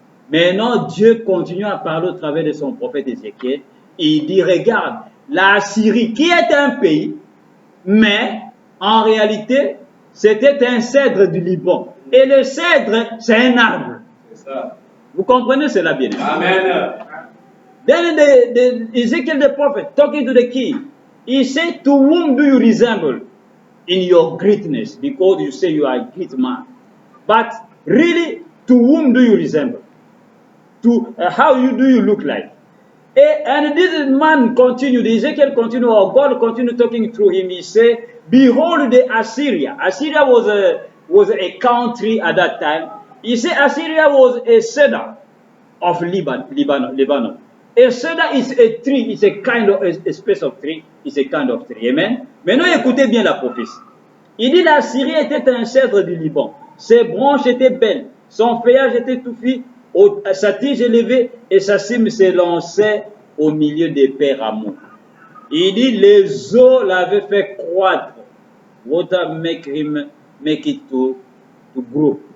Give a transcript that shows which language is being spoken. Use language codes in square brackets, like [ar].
[fr] Maintenant, Dieu continue à parler au travers de son prophète Ézéchiel. Il dit, regarde, la Syrie, qui est un pays, mais en réalité, c'était un cèdre du Liban. Et le cèdre, c'est un arbre. C'est ça. Vous comprenez cela bien? Amen. [en] Then Ezekiel the prophet, talking to the king, he said, to whom do you resemble in your greatness? Because you say you are a great man. But really, to whom do you resemble? To how do you look like? And this man continued, Ezekiel continued, or God continued talking through him. He said, behold the Assyria. Assyria was a country at that time. He said Assyria was a cedar of Lebanon. A cedar is a tree, it's a kind of a space of tree, it's a kind of tree. Amen. [fr] Maintenant écoutez bien la prophétie. Il dit la Syrie était un cèdre du Liban. Ses branches étaient belles, son feuillage était touffu, sa tige élevée et sa cime s'élançait au milieu des rameaux. Il dit les eaux l'avaient fait croître. [en] Water make it to grow.